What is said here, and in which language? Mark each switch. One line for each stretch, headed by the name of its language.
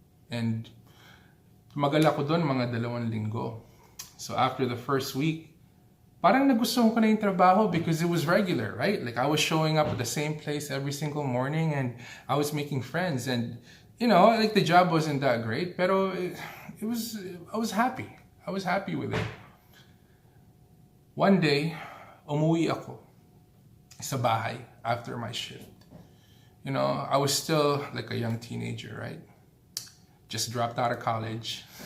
Filipino: And tumagal ako doon mga 2 linggo.
English: So after the first week,
Filipino: parang nagustuhan ko na yung trabaho
English: because it was regular, right? Like I was showing up at the same place every single morning, and I was making friends. And like the job wasn't that great, pero I was happy. I was happy with it. One day,
Filipino: umuwi ako sa bahay
English: after my shift. I was still like a young teenager, right? Just dropped out of college.